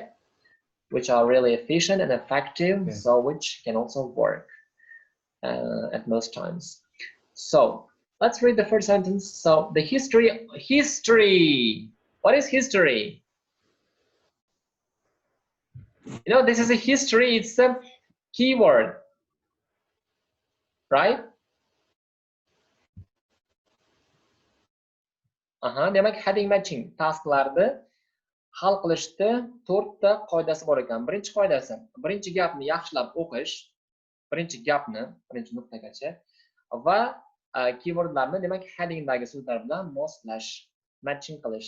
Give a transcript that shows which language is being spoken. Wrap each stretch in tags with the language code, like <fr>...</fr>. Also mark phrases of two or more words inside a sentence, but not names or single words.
<en>Which are really efficient and effective, so which can also work at most times. So let's read the first sentence. So the history. What is history? You know, this is a history. It's a keyword, right?</en> <uz>Demak,</uz> <en>heading matching</en> <uz>tasklarni hal qilishda 4 ta qoidasi bor ekan. Birinchi qoidasi, birinchi gapni yaxshilab o'qish, birinchi nuqtagacha va keywordlarni, demak, headingdagi so'zlar bilan moslash, matching qilish.</uz>